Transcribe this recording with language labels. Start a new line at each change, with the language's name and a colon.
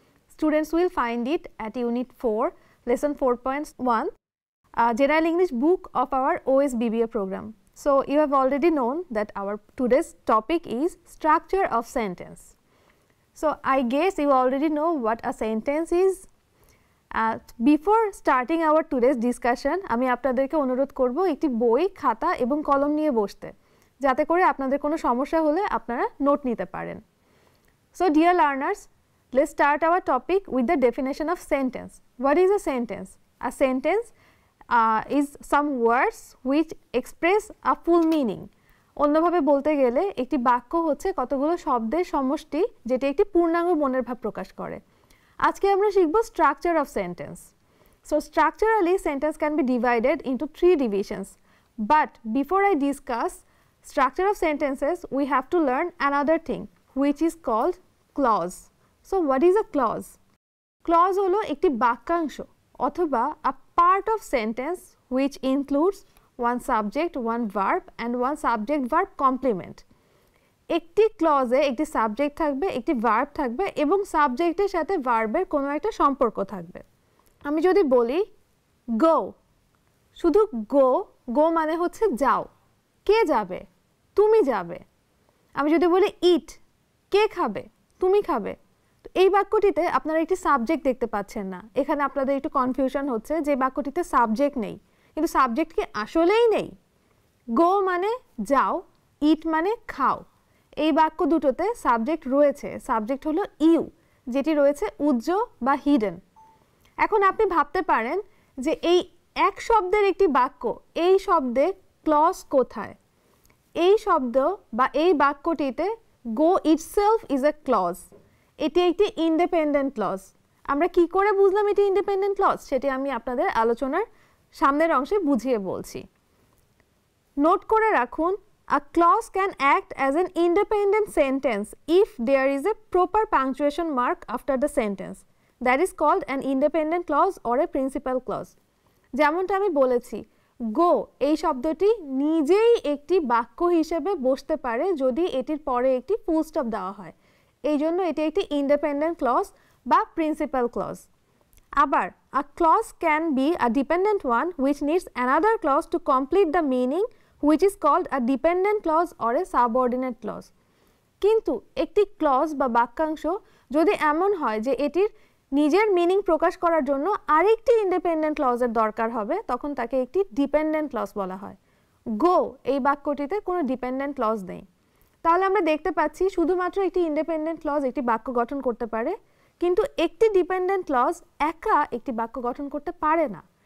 English: Students will find it at Unit-4, Lesson-4.1, General English book of our OSBBA program. So, you have already known that our today's topic is structure of sentence. So, I guess you already know what a sentence is. Before starting our today's discussion,
Bangla: আমি আপনাদেরকে অনুরোধ করব একটি বই, খাতা এবং কলম নিয়ে বসতে, যাতে করে আপনাদের কোনো সমস্যা হলে আপনারা নোট নিতে পারেন।
English: So, dear learners, let's start our topic with the definition of sentence. What is a sentence? A sentence is some words which express a full meaning.
Bangla: অন্যভাবে বলতে গেলে একটি বাক্য হচ্ছে কতগুলো শব্দের সমষ্টি যেটি একটি পূর্ণাঙ্গ মনের ভাব প্রকাশ করে। আজকে আমরা শিখব
English: structure of sentence. So structurally sentence can be divided into three divisions. But before I discuss structure of sentences, we have to learn another thing which is called clause. So what is a clause? Clause
Bangla: হলো একটি বাক্যাংশ অথবা
English: a part of sentence which includes one subject, one verb and one subject-verb complement.
Bangla: একটি ক্লজে একটি subject থাকবে, একটি verb থাকবে এবং সাবজেক্টের সাথে ভার্বের কোনো একটা সম্পর্ক থাকবে। আমি যদি বলি গো, শুধু গো, গো মানে হচ্ছে যাও, কে যাবে? তুমি যাবে। আমি যদি বলি ইট, কে খাবে? তুমি খাবে। তো এই বাক্যটিতে আপনারা একটি সাবজেক্ট দেখতে পাচ্ছেন না। এখানে আপনাদের একটু কনফিউশন হচ্ছে যে বাক্যটিতে সাবজেক্ট নেই, কিন্তু সাবজেক্ট কি আসলেই নেই? গো মানে যাও, ইট মানে খাও। এই বাক্য দুটোতে সাবজেক্ট রয়েছে, সাবজেক্ট হলো ইউ, যেটি রয়েছে উজ্জ বা হিডেন। এখন আপনি ভাবতে পারেন যে এই এক শব্দের একটি বাক্য, এই শব্দে ক্লজ কোথায়? এই শব্দ বা এই বাক্যটিতে
English: go itself is a clause,
Bangla: এটি একটি ইন্ডিপেন্ডেন্ট ক্লজ। আমরা কি করে বুঝলাম এটি ইন্ডিপেন্ডেন্ট ক্লজ? সেটি আমি আপনাদের আলোচনার সামনের অংশে বুঝিয়ে বলছি। নোট করে রাখুন,
English: a clause can act as an independent sentence if there is a proper punctuation mark after the sentence. That is called an independent clause or a principal clause.
Bangla: যেমনটা আমি বলেছি, গো এই শব্দটি নিজেই একটি বাক্য হিসেবে বসতে পারে যদি এটির পরে একটি ফুল স্টপ দেওয়া হয়। এই জন্য এটি একটি ইন্ডিপেন্ডেন্ট ক্লজ বা প্রিন্সিপাল ক্লজ।
English: আবার a clause can be a dependent one which needs another clause to complete the meaning, which is called a dependent clause or a subordinate clause.
Bangla: কিন্তু একটি ক্লজ বা বাক্যাংশ যদি এমন হয় যে এটির নিজের মিনিং প্রকাশ করার জন্য আরেকটি ইন্ডিপেন্ডেন্ট ক্লজের দরকার হবে, তখন তাকে একটি ডিপেন্ডেন্ট ক্লজ বলা হয়। গো এই বাক্যটিতে কোনো ডিপেন্ডেন্ট ক্লজ নেই। তাহলে আমরা দেখতে পাচ্ছি শুধুমাত্র একটি ইন্ডিপেন্ডেন্ট ক্লজ একটি বাক্য গঠন করতে পারে, কিন্তু একটি ডিপেন্ডেন্ট ক্লজ একা একটি বাক্য গঠন করতে পারে না।